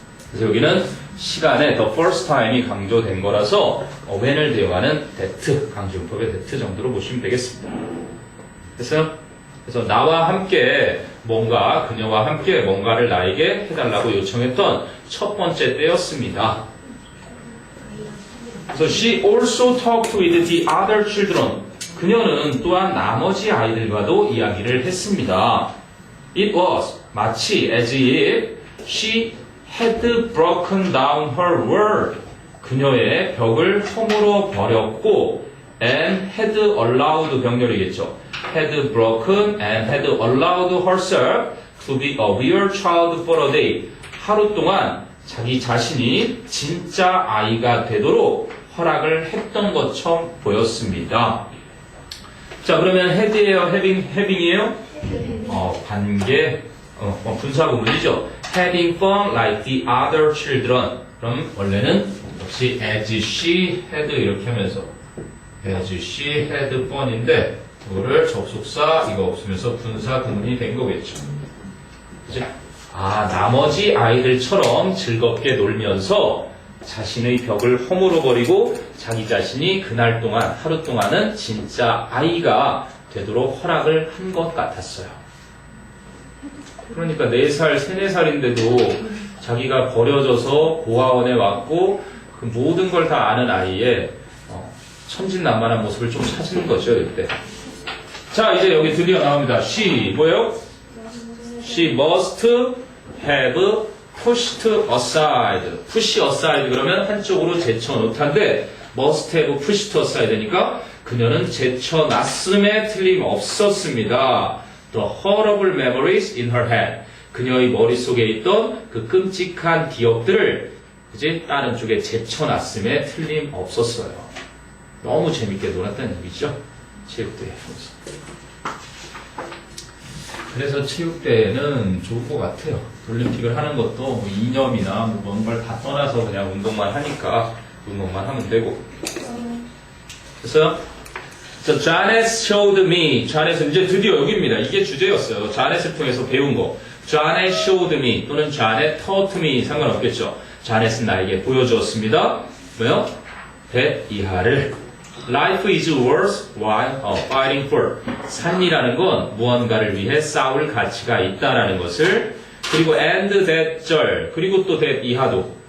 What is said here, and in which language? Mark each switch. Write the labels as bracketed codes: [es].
[ko] 그래서 여기는 시간에 the first time이 강조된 거라서 when을 대용하는 that, 강조용법의 that 정도로 보시면 되겠습니다. 됐어요? 그래서 나와 함께 뭔가, 그녀와 함께 뭔가를 나에게 해달라고 요청했던 첫 번째 때였습니다. 그래서 [en] she also talked with the other children. [ko] 그녀는 또한 나머지 아이들과도 이야기를 했습니다. [en] It was [ko] 마치 [en] as if she had broken down her world. [ko] 그녀의 벽을 허물어 버렸고 [en] and had allowed [ko] 병렬이겠죠. [en] had broken and had allowed herself to be a real child for a day. [ko] 하루 동안 자기 자신이 진짜 아이가 되도록 허락을 했던 것처럼 보였습니다. 자, 그러면 had이에요? having이에요? 관계, 분사 구문이죠. [en] having fun like the other children. [ko] 그럼 원래는 역시 [en] as she had [ko] 이렇게 하면서 [en] as she had fun [ko] 인데 이거를 접속사 이거 없으면서 분사 구문이 된 거겠죠. 그치? 나머지 아이들처럼 즐겁게 놀면서 자신의 벽을 허물어 버리고 자기 자신이 그날 동안 하루 동안은 진짜 아이가 되도록 허락을 한 것 같았어요. 그러니까 4살, 3, 4살인데도 자기가 버려져서 고아원에 왔고 그 모든 걸 다 아는 아이의 천진난만한 모습을 좀 찾은 거죠, 이때. 자, 이제 여기 드디어 나옵니다. She, 뭐예요? [en] She must have pushed aside. push aside [ko] 그러면 한쪽으로 제쳐놓다인데 [en] must have pushed aside [ko] 니까 그녀는 제쳐놨음에 틀림없었습니다. [en] The horrible memories in her head. [ko] 그녀의 머릿속에 있던 그 끔찍한 기억들을 그지? 다른 쪽에 제쳐놨음에 틀림없었어요. 너무 재밌게 놀았다는 얘기죠. 체육대회. 그래서 체육대회는 좋은 것 같아요. 올림픽을 하는 것도 뭐 이념이나 뭐 뭔가를 다 떠나서 그냥 운동만 하니까 운동만 하면 되고. 됐어요? [en] So, Janet showed me. [ko] Janet은 이제 드디어 여기입니다. 이게 주제였어요. Janet을 통해서 배운 거. [en] Janet showed me [ko] 또는 [en] Janet taught me [ko] 상관없겠죠. Janet은 나에게 보여주었습니다. 뭐요? 100 이하를. [en] Life is worth while fighting for. [ko] 삶이라는 건 무언가를 위해 싸울 가치가 있다라는 것을. 그리고 [en] and that [ko] 절. 그리고 또 that 이하도.